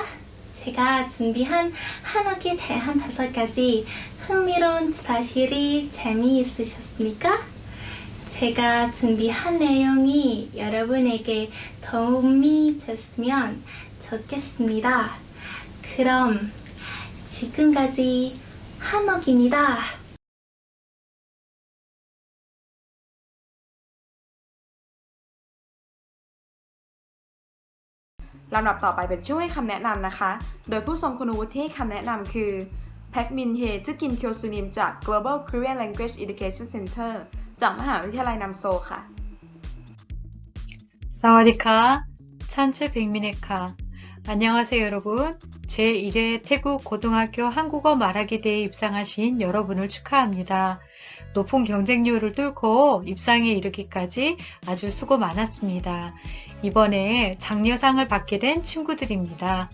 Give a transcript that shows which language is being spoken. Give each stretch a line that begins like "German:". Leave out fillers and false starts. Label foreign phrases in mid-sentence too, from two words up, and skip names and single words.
Korean: 제가 준비한 한옥에 대한 5가지 흥미로운 사실이 재미있으셨습니까? 제가 준비한 내용이 여러분에게 도움이 됐으면 좋겠습니다. 그럼 지금까지 한옥입니다.
Thai: ลำดับต่อไปเป็นช่วงให้คำแนะนำนะคะ โดยผู้ทรงคุณวุฒิที่ให้คำแนะนำคือแพ็กมินเฮจื้อกิมเคียวซูนิมจาก Global Korean Language Education Center จากมหาวิทยาลัยนัมโซค่ะ สวัสดีค่ะ, ฉันชื่อ แพ็กมินเฮค่ะ.
Korean: 안녕하세요 여러분. 제1회 태국 고등학교 한국어 말하기 대회에 입상하신 여러분을 축하합니다. 높은 경쟁률을 뚫고 입상에 이르기까지 아주 수고 많았습니다. 이번에 장려상을 받게 된 친구들입니다.